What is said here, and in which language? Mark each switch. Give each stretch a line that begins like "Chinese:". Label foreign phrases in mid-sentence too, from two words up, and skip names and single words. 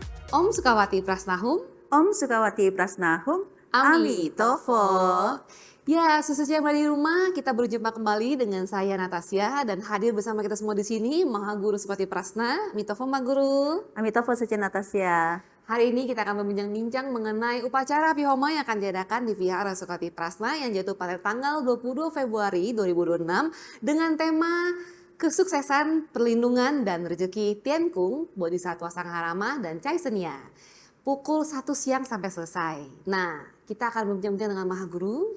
Chinese: Om Sukawati Prasnahum, Om Sukawati Prasnahum, Ami Tofo.
Indonesian: Ya, sesuai yang di rumah, kita berjumpa kembali dengan saya Natasya dan hadir bersama kita semua di sini Maha Guru Sukawati Prasna, Mitofo Ma Guru.
Chinese: Ami Tofo
Indonesian: Suci Natasya. Hari ini kita akan berbincang-bincang mengenai upacara Pihoma yang akan diadakan di Vihara Sukawati Prasna yang jatuh pada tanggal 22 Februari 2026 dengan tema kesuksesan, perlindungan, dan rezeki Tiankung, Bodhisattva Sangharama, dan Caisenia. Pukul 1 siang sampai selesai. Nah, kita akan berbincang-bincang dengan Maha Guru.